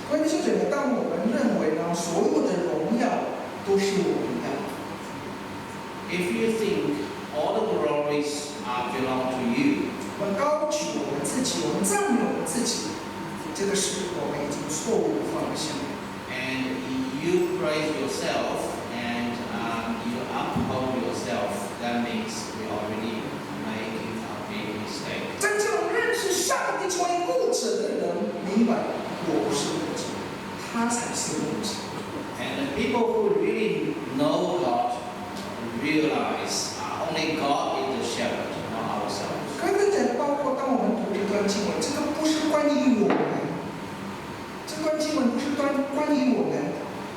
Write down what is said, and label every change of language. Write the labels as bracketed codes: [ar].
[zh] 关于这点，当我们认为呢，所有的荣耀都是我们的。 [en] If you think all the glories belong to you, [zh] 我们高举我们自己，我们赞美我们自己，这个是我们已经错误的方向。 [en] and you praise yourself and you uphold yourself, that means we already making a big mistake. [zh] 真正认识上帝成为牧者的人，明白我不是牧者，他才是牧者。 [en] And the people who really know God realize only God is the shepherd, not ourselves. [zh] 跟着讲，包括当我们读这段经文，这个不是关于我们，这段经文不是关于我们。